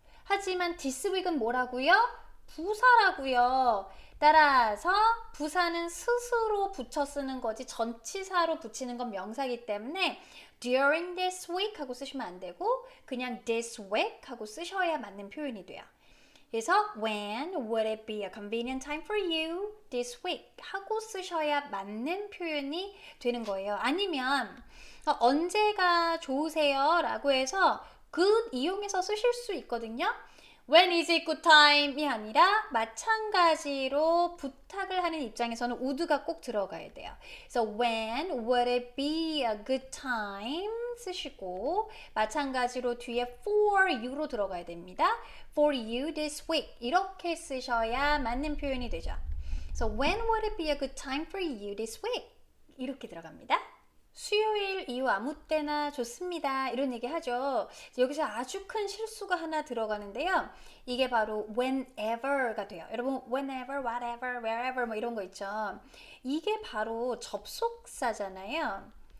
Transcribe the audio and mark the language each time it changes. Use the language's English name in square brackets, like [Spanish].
[Korean] 하지만 this week은 뭐라고요? 부사라고요. 따라서 부사는 스스로 붙여 쓰는 거지 전치사로 붙이는 건 명사이기 때문에 [English] during this week [Korean] 하고 쓰시면 안 되고 그냥 this week 하고 쓰셔야 맞는 표현이 돼요. 그래서 [English] when would it be a convenient time for you this week [Korean] 하고 쓰셔야 맞는 표현이 되는 거예요. 아니면 언제가 좋으세요? 라고 해서 good 이용해서 쓰실 수 있거든요. [English] When is it good time [Korean] 이 아니라 마찬가지로 부탁을 하는 입장에서는 would가 꼭 들어가야 돼요. 그래서 [English] when would it be a good time [Korean] 쓰시고 마찬가지로 뒤에 [English] for you로 [Korean] 들어가야 됩니다. [English] For you this week [Korean] 이렇게 쓰셔야 맞는 표현이 되죠. [English] So when would it be a good time for you this week? [Korean] 이렇게 들어갑니다. 수요일 이후 아무 때나 좋습니다. 이런 얘기 하죠. 여기서 아주 큰 실수가 하나 들어가는데요. 이게 바로 whenever가 돼요. 여러분 whenever, whatever, wherever 뭐 이런 거 있죠. 이게 바로 접속사잖아요.